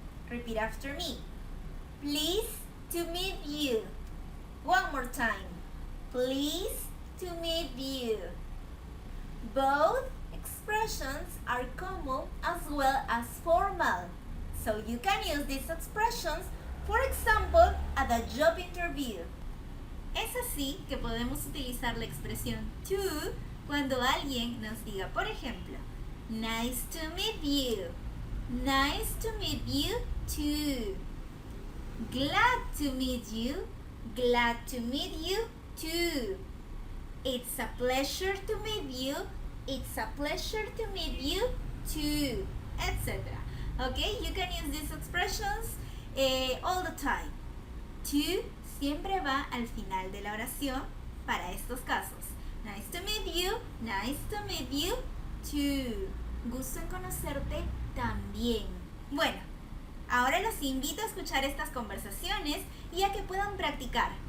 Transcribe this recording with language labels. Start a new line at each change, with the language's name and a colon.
English: Repeat after me. Pleased to meet you. One more time. Pleased to meet you. Both expressions are common as well as formal. So you can use these expressions, for example, at a job interview.
Spanish: Es así que podemos utilizar la expresión to cuando alguien nos diga, por ejemplo,
English: nice to meet you. Nice to meet you too. Glad to meet you. Glad to meet you too. It's a pleasure to meet you. It's a pleasure to meet you too, etc. Okay, you can use these expressions all the time.
Spanish: To siempre va al final de la oración para estos casos.
English: Nice to meet you. Nice to meet you too.
Spanish: Gusto en conocerte también. Bueno, ahora los invito a escuchar estas conversaciones y a que puedan practicar.